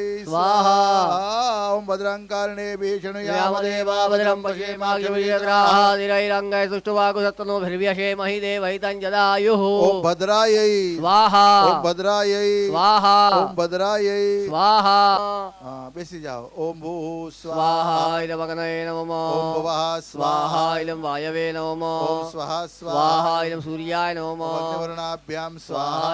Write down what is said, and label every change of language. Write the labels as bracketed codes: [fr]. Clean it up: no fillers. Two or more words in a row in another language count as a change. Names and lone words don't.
[sa] स्वाहा ओम भद्रंकारणे भीषण यामदेवा भद्रं पश्येमाग्निरादिरैरङ्गै सुष्ठुवाकुसत्तनोभिर्व्यशेमहि देवैतं जदायुः ओम भद्रायै स्वाहा ओम भद्रायै स्वाहा ओम भद्रायै स्वाहा [or] ହଁ ବେସି ଯାଅ [sa] ओम भू स्वाहा स्वाहा इदमग्नये नमः ओम भुवः स्वाहा इदं वायवे नमः ओम स्वाहा स्वाहा स्वाहा इदं सूर्याय ओम नमः अग्निवर्णाभ्याम स्वाहा स्वाहा